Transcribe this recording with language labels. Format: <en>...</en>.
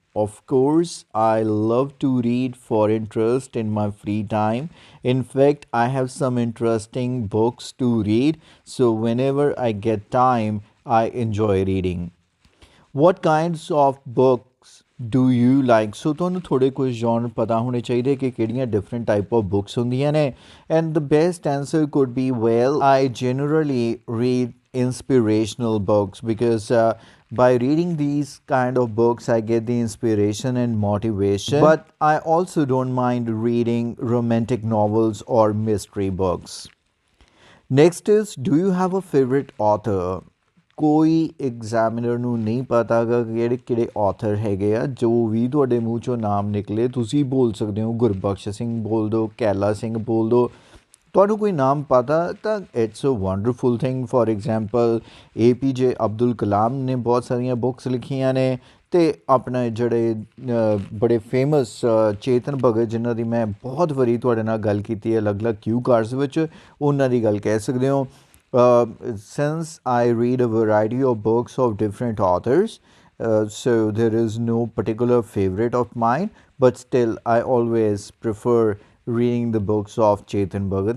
<en>Of course, I love to read for interest in my free time. In fact, I have some interesting books to read, so whenever I get time, I enjoy reading. What kinds of books do you like?</en> <pa>So ਤੁਹਾਨੂੰ ਥੋੜੇ ਕੁਝ genre ਪਤਾ ਹੋਣੇ ਚਾਹੀਦੇ ਕਿ ਕਿਹੜੀਆਂ</pa> <en>different type of books</en> <pa>ਹੁੰਦੀਆਂ ਨੇ।</pa> <en>And the best answer could be, well, I generally read inspirational books because by reading these kind of books I get the inspiration and motivation, but I also don't mind reading romantic novels or mystery books. Next is do you have a favorite author।</en> <pa>ਕੋਈ examiner ਨੂੰ ਨਹੀਂ ਪਤਾ ਗਾ ਕਿਹੜੇ ਕਿਹੜੇ author ਹੈਗੇ ਆ। ਜੋ ਵੀ ਤੁਹਾਡੇ ਮੂੰਹ 'ਚੋਂ ਨਾਮ ਨਿਕਲੇ ਤੁਸੀਂ ਬੋਲ ਸਕਦੇ ਹੋ ਗੁਰਬਖਸ਼ ਸਿੰਘ ਬੋਲ ਦਿਓ, ਕੈਲਾ ਸਿੰਘ ਬੋਲ ਦਿਓ। ਤੁਹਾਨੂੰ ਕੋਈ ਨਾਮ ਪਤਾ ਤਾਂ</pa> <en>It's a wonderful thing. For example</en> <pa>APJ Abdul Kalam ਨੇ ਬਹੁਤ ਸਾਰੀਆਂ ਬੁੱਕਸ ਲਿਖੀਆਂ ਨੇ ਅਤੇ ਆਪਣਾ ਜਿਹੜੇ ਬੜੇ ਫੇਮਸ ਚੇਤਨ ਭਗਤ ਜਿਨ੍ਹਾਂ ਦੀ ਮੈਂ ਬਹੁਤ ਵਾਰੀ ਤੁਹਾਡੇ ਨਾਲ ਗੱਲ ਕੀਤੀ ਹੈ ਅਲੱਗ-ਅਲੱਗ ਕਿਊ ਕਾਰਡਸ ਵਿੱਚ, ਉਹਨਾਂ ਦੀ ਗੱਲ ਕਹਿ ਸਕਦੇ ਹੋ।</pa> <en>Since I read a variety of books of different authors, so there is no particular favorite of mine, but still I always prefer reading the books of Chetan Bhagat.</en>